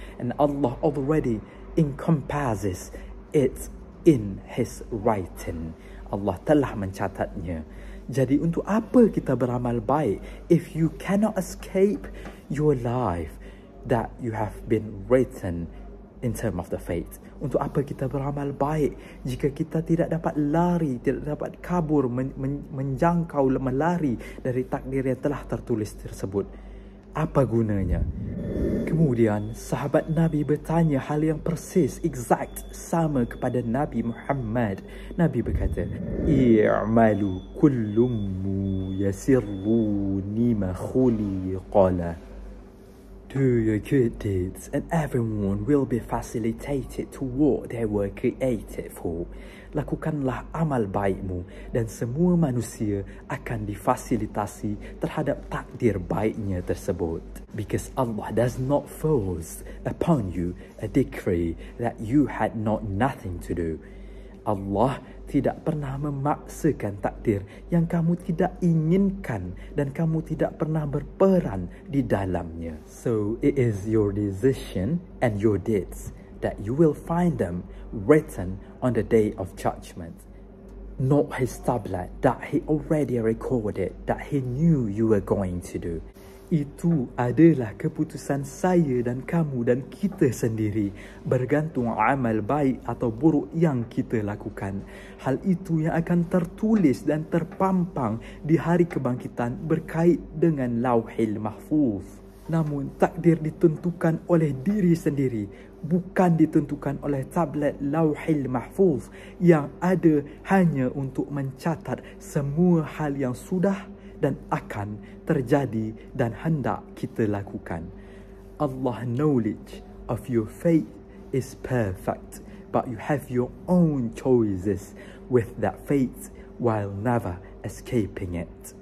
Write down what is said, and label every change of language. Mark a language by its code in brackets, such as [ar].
[en] And Allah already encompasses it in His writing. [id] Allah telah mencatatnya. Jadi untuk apa kita beramal baik [en] if you cannot escape your life that you have been written in term of the fate? [id] Untuk apa kita beramal baik jika kita tidak dapat lari, tidak dapat kabur, menjangkau, melari dari takdir yang telah tertulis tersebut? Apa gunanya? Kemudian sahabat Nabi bertanya hal yang persis, exact, sama kepada Nabi Muhammad. Nabi berkata, [ar] i'malu kullum yasirru nima khuliqala. [en] Do your good deeds and everyone will be facilitated to what they were created for. [id] Lakukanlah amal baikmu dan semua manusia akan difasilitasi terhadap takdir baiknya tersebut. [en] Because Allah does not force upon you a decree that you had nothing to do. [id] Allah tidak pernah memaksakan takdir yang kamu tidak inginkan dan kamu tidak pernah berperan di dalamnya. [en] So it is your decision and your deeds that you will find them written on the day of judgment. Not His tablet that He already recorded, that He knew you were going to do. [id] Itu adalah keputusan saya dan kamu dan kita sendiri, bergantung amal baik atau buruk yang kita lakukan. Hal itu yang akan tertulis dan terpampang di hari kebangkitan berkait dengan Lauhil Mahfuz. Namun takdir ditentukan oleh diri sendiri, bukan ditentukan oleh tablet Lauhil Mahfuz yang ada hanya untuk mencatat semua hal yang sudah dan akan terjadi dan hendak kita lakukan. [en] Allah knowledge of your fate is perfect, but you have your own choices with that fate while never escaping it.